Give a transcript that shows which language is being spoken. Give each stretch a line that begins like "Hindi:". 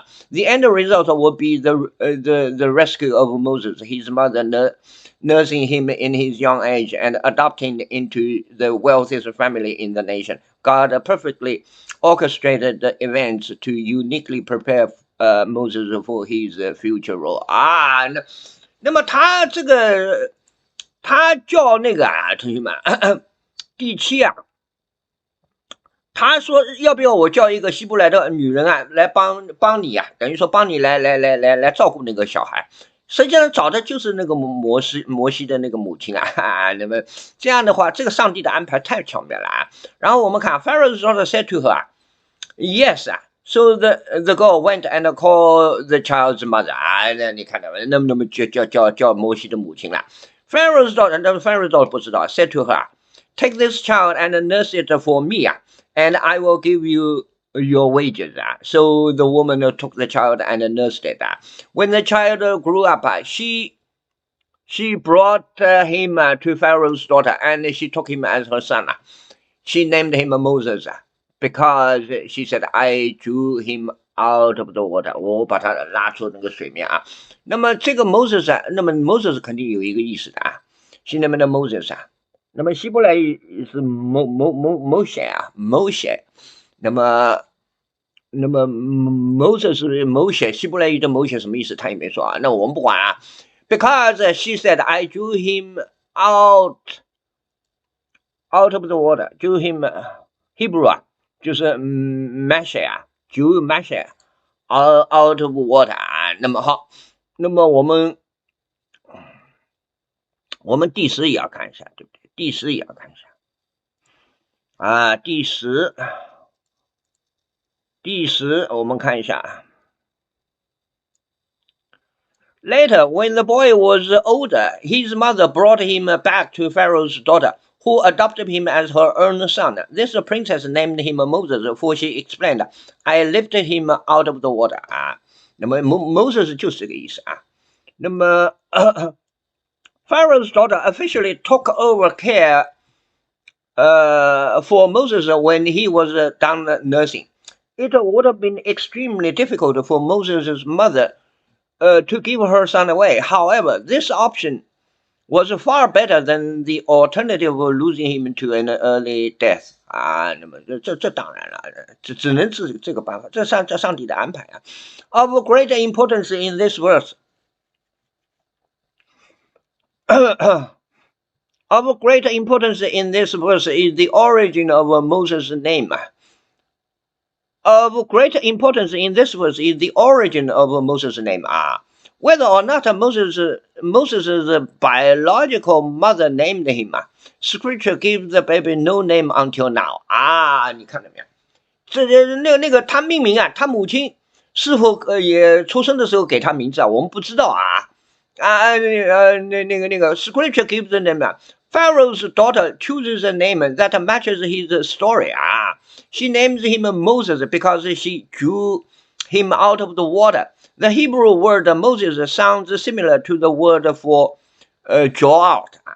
English: The end result would be the rescue of Moses, his mother nursing him in his young age and adopting into the wealthiest family in the nation. God perfectly orchestrated the events to uniquely prepare Moses for his future role.
Chinese: 那么他这个他叫那个啊，同学们，第7啊，他说要不要我叫一个希伯来的女人啊，来帮你啊，等于说帮你来照顾那个小孩。实际上找的就是那个摩西的那个母亲啊，那么这样的话，这个上帝的安排太巧妙了啊。然后我们看
English: Pharaoh's daughter said to her, yes. So the girl went and called the child's mother.
Chinese: 啊，那你看到没？那么叫摩西的母亲了。
English: Pharaoh's daughter, 那 Pharaoh's daughter
Chinese: 不知道
English: said to her, take this child and nurse it for me, and I will give you your wages. So the woman took the child and nursed it. When the child grew up, she brought him to Pharaoh's daughter, and she took him as her son. She named him Moses, because she said, I drew him out of the water.
Chinese: 我把他拉出那个水面啊。那么这个 Moses 啊，那么 Moses 肯定有一个意思的啊，是那么的 Moses 啊。那么希伯来语是 Moshe 啊 ，Moshe。那么 Moses 是 Moshe， 希伯来语的 Moshe 什么意思？他也没说啊。那我们不管啊。
English: Because she said, I drew him out of the water. Drew him Hebrew 啊，
Chinese: 就是
English: Mashe 啊，drew Mashe out of water 啊。
Chinese: 那么好，那么我们第10也要看一下，对不对？第10也要看一下啊，第10我们看一下。
English: Later, when the boy was older, his mother brought him back to Pharaoh's daughter, who adopted him as her own son. This princess named him Moses, for she explained, I lifted him out of the water.
Chinese: 啊，那么 Moses 就是这个意思啊。那么
English: Pharaoh's daughter officially took over care for Moses when he was done nursing. It would have been extremely difficult for Moses' mother to give her son away. However, this option was far better than the alternative of losing him to an early death.
Chinese: 啊，那么这当然了，只能是这个办法，这上帝的安排啊。
English: Of great importance in this verse. Of great importance in this verse is the origin of Moses' name. Of great importance in this verse is the origin of Moses' name. Whether or not Moses' biological mother named him, Scripture gives the baby no name until now.
Chinese: 啊，你看到没有？那个他命名啊，他母亲是否也出生的时候给他名字啊？我们不知道啊。那个
English: Scripture gives the name. Pharaoh's daughter chooses a name that matches his story. She names him Moses because she drew him out of the water. The Hebrew word Moses sounds similar to the word for draw out.